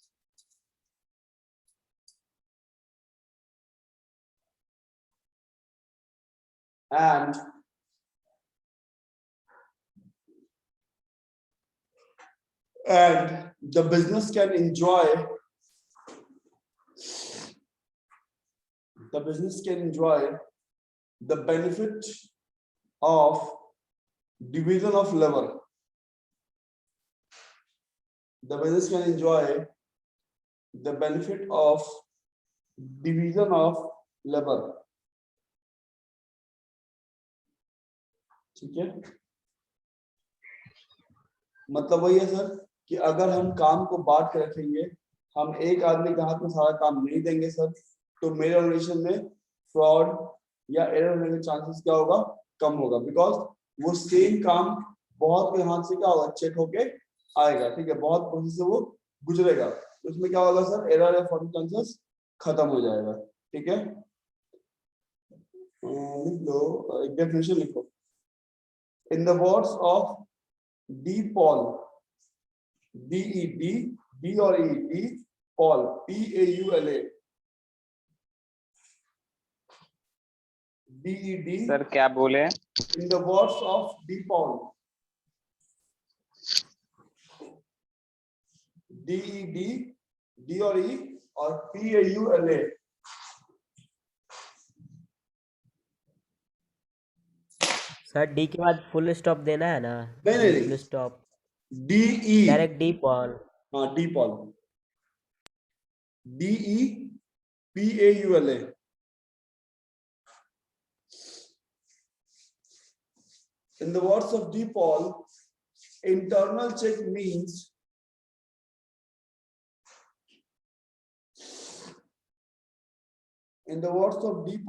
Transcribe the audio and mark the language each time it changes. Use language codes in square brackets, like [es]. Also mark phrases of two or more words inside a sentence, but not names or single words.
[en] And the business can enjoy the benefit of division of labor. The business can enjoy the benefit of division of labor. [hi] ठीक है, मतलब वही है सर कि अगर हम काम को बांट के रखेंगे, हम एक आदमी के हाथ में सारा काम नहीं देंगे सर, तो मेरे ऑर्गेनाइजेशन में फ्रॉड या एरर होने के चांसेस क्या होगा, कम होगा, बिकॉज वो सेम काम बहुत के हाथ से क्या होगा, चेक होके आएगा, ठीक है, बहुत प्रोसेस से वो गुजरेगा, तो उसमें क्या होगा सर, एरर या [en] fault chances [hi] खत्म हो जाएगा, ठीक है। लिख लो, एक डेफिनेशन लिखो। [en] in the words of D. Paul, D-E-D, D और E, D, Paul, P-A-U-L-A, D-E-D, [hi] सर क्या बोले? [en] in the words of D. Paul, D-E-D, D और E और P-A-U-L-A, [hi] सर डी के बाद [en] full stop [hi] देना है ना? नहीं। [en] full stop D-E, direct D. Paul. हाँ D. Paul, D-E, P-A-U-L-A, in the words of D. Paul, internal check means in the words of D.